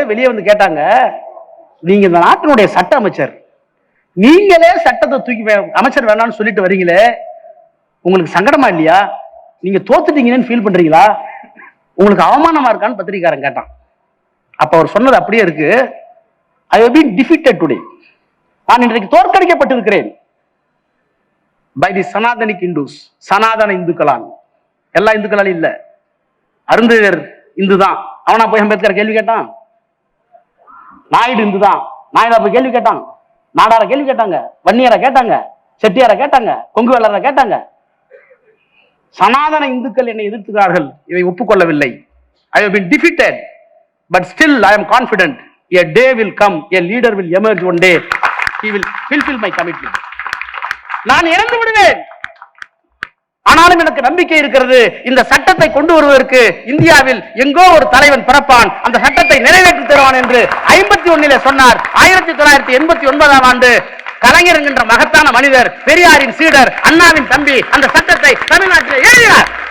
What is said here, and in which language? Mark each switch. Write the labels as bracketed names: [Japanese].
[Tamil] வெளியே வந்து கேட்டாங்க, நீங்க இந்த நாட்டினுடைய சட்ட அமைச்சர், நீங்களே சட்டத்தை தூக்கி அமைச்சர் வேணாம்னு சொல்லிட்டு வரீங்களே, உங்களுக்கு சங்கடமா இல்லையா? நீங்க தோத்துட்டீங்கன்னு ஃபீல் பண்றீங்களா? உங்களுக்கு அவமானமா இருக்கான்னு பத்திரிகாரன் கேட்டான். அப்ப அவர் சொன்னது அப்படியே இருக்கு. [English] I have been defeated today. [Tamil] நான் இன்றைக்கு தோற்கடிக்கப்பட்டிருக்கிறேன் [English] by the Sanatanic Hindus. [Tamil] சனாதன இந்துக்களால். எல்லா இந்துக்களாலும் இல்ல, அருந்ததியர் இந்து தான். அவனா போய் அம்பேத்கர் கேள்வி கேட்டான்? நாயுடு இந்து தான், நாயுடா போய் கேள்வி கேட்டான்? நாடார கேள்வி கேட்டாங்க, வன்னியரை கேட்டாங்க, செட்டியாரை கேட்டாங்க, கொங்கு வேளரை கேட்டாங்க. சனாதன இந்துக்கள் என்னை எதிர்க்கிறார்கள், இதை ஒப்புக்கொள்ளவில்லை. [English] I have been defeated, but still I am confident. A day will come, a leader will emerge one day. He will fulfill my commitment. [Tamil] நான் இறந்து விடுவேன், ஆனாலும் எனக்கு நம்பிக்கை இருக்கிறது. இந்த சட்டத்தை கொண்டு வருவதற்கு இந்தியாவில் எங்கோ ஒரு தலைவன் பிறப்பான், அந்த சட்டத்தை நிறைவேற்றி தருவான் என்று 51 சொன்னார். 1989 ஆண்டு கலைஞர் என்கின்ற மகத்தான மனிதர், பெரியாரின் சீடர், அண்ணாவின் தம்பி, அந்த சட்டத்தை தமிழ்நாட்டில் எழுதினார்.